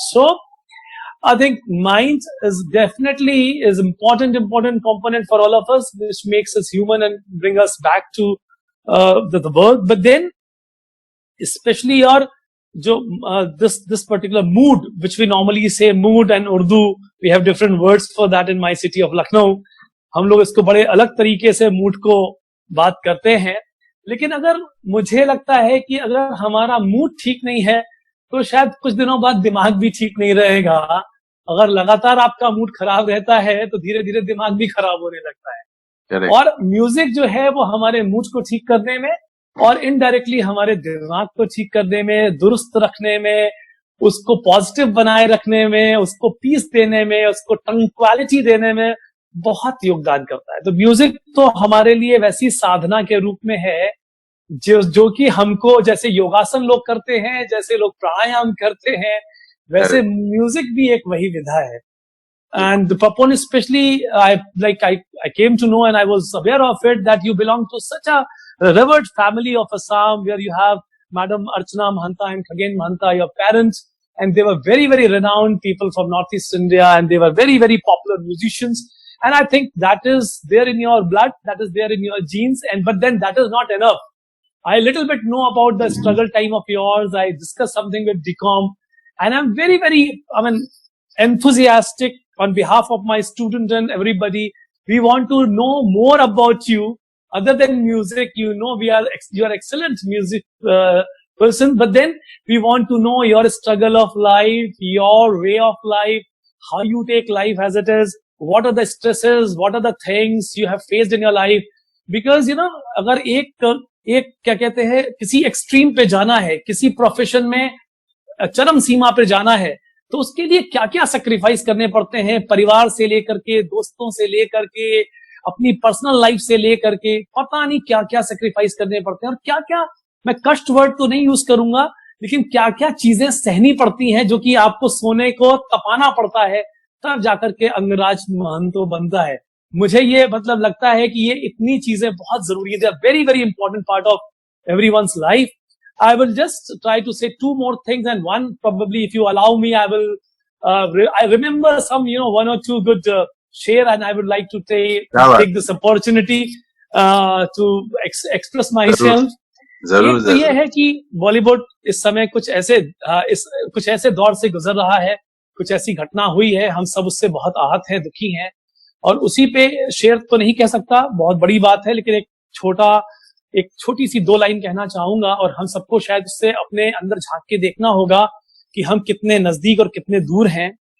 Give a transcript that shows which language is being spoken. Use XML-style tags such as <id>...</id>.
<en>So I think mind is definitely is important component for all of us, which makes us human and bring us back to the world. But then, especially your this particular mood, which we normally say mood, and Urdu, we have different words for that in my city of Lucknow.</en> <hi>हम लोग इसको बड़े अलग तरीके से mood को बात करते हैं, लेकिन अगर मुझे लगता है कि अगर हमारा मूड ठीक नहीं है तो शायद कुछ दिनों बाद दिमाग भी ठीक नहीं रहेगा. अगर लगातार आपका मूड खराब रहता है तो धीरे धीरे दिमाग भी खराब होने लगता है.</hi> <en>Correct.</en> <hi>और म्यूजिक जो है वो हमारे मूड को ठीक करने में और इनडायरेक्टली हमारे दिमाग को ठीक करने में, दुरुस्त रखने में, उसको पॉजिटिव बनाए रखने में, उसको पीस देने में, उसको ट्रंक्वालिटी देने में बहुत योगदान करता है. तो म्यूजिक तो हमारे लिए वैसी साधना के रूप में है जो कि हमको, जैसे योगासन लोग करते हैं, जैसे लोग प्राणायाम करते हैं, वैसे म्यूजिक भी एक वही विधा है.</hi> <en>And Papon, especially, I came to know, and I was aware of it, that you belong to such a revered family of Assam, where you have Madam Archana Mahanta and Khagen Mahanta, your parents, and they were very, very renowned people from Northeast India, and they were very, very popular musicians. And I think that is there in your blood, that is there in your genes, but then that is not enough. I little bit know about the struggle time of yours. I discussed something with DCOM, and I'm very, very, enthusiastic on behalf of my student and everybody. We want to know more about you other than music. You are excellent music person, but then we want to know your struggle of life, your way of life, how you take life as it is, what are the stresses, what are the things you have faced in your life. Because</en> <hi>अगर एक क्या कहते हैं, किसी extreme पे जाना है, किसी प्रोफेशन में चरम सीमा पे जाना है, तो उसके लिए क्या क्या सैक्रिफाइस करने पड़ते हैं, परिवार से लेकर के, दोस्तों से लेकर के, अपनी पर्सनल लाइफ से लेकर के, पता नहीं क्या क्या सैक्रिफाइस करने पड़ते हैं, और क्या क्या, मैं कष्ट वर्ड तो नहीं यूज करूंगा, लेकिन क्या क्या चीजें सहनी पड़ती हैं जो कि आपको सोने को तपाना पड़ता है, तब जाकर के अंगराज महंतो बनता है. मुझे ये लगता है कि ये इतनी चीजें बहुत जरूरी है.</hi> <en>They are very very important part of everyone's life. I will just try to say two more things, and one probably, if you allow me, I will. I remember some, one or two good share, and I would like to take this opportunity to express myself.</en> <hi>जरूर. तो ये है कि बॉलीवुड इस समय कुछ ऐसे दौर से गुजर रहा है, कुछ ऐसी घटना हुई है, हम सब उससे बहुत आहत हैं, दुखी हैं, और उसी पे शेयर तो नहीं कह सकता, बहुत बड़ी बात है, लेकिन एक छोटी सी 2 लाइन कहना चाहूंगा, और हम सबको शायद उससे अपने अंदर झांक के देखना होगा कि हम कितने नजदीक और कितने दूर हैं.</hi>